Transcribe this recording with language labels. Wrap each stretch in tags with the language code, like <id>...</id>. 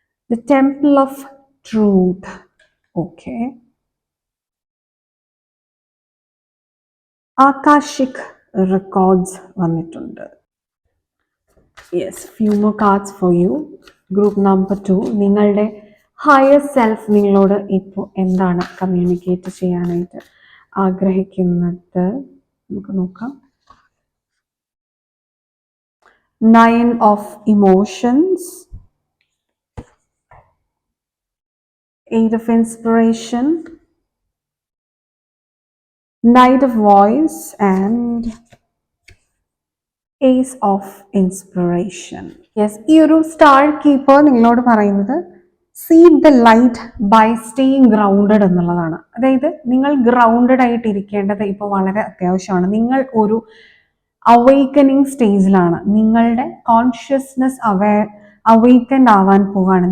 <en>The temple of truth. Okay,</en> <ml>ആകാശിക് records വന്നിട്ടുണ്ട്.</ml> <en>Yes, few more cards for you.</en> <ml>Group number 2 നിങ്ങളുടെ higher self നിങ്ങളോട് ഇപ്പോൾ എന്താണ് communicate ചെയ്യാനായിട്ട് ആഗ്രഹിക്കുന്നത്? നമുക്ക് നോക്കാം.</ml> <en>9 of emotions, 8 of inspiration, Knight of voice and Ace of inspiration.</en> <ml>Yes, ഈ ഒരു സ്റ്റാർ കീപ്പർ നിങ്ങളോട് പറയുന്നത്</ml> <en>seed the light by staying grounded</en> <ml>എന്നുള്ളതാണ്. അതായത് നിങ്ങൾ ഗ്രൗണ്ടഡ് ആയിട്ട് ഇരിക്കേണ്ടത് ഇപ്പോൾ വളരെ അത്യാവശ്യമാണ്. നിങ്ങൾ ഒരു അവേക്കനിങ് സ്റ്റേജിലാണ്. നിങ്ങളുടെ കോൺഷ്യസ്നെസ് അവേക്കൻഡ് ആവാൻ പോവാണ്.</ml>